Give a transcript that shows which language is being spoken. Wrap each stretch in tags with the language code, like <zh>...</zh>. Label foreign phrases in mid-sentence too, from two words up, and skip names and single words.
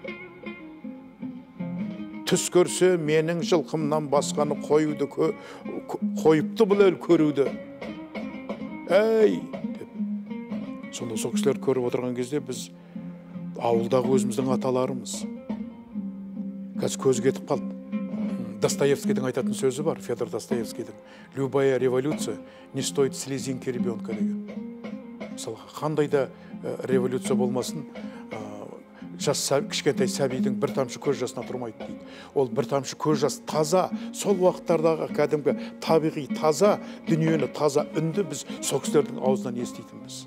<kk>Түс көрсе менің жылқымнан басқаны қойыпты бұл ел көруді. Әй! Сонда сол кісілер көріп отырған кезде біз ауылдағы өзіміздің аталарымыз. Қазір көз кетіп қалды. Достоевскийдің айтатын сөзі бар, Федор Достоевскийдің.</kk> <ru>Любая революция не стоит слезинки ребенка деген.</ru> <kk>Мысалға, қандай да революция болмасын, кішкентай сәбидің бір тамшы көз жасына тұрмайды дейді. Ол бір тамшы көз жас таза, сол уақыттардағы кәдімгі табиғи таза дүниені, таза үнді біз сол кісілердің аузынан еститінбіз.</kk>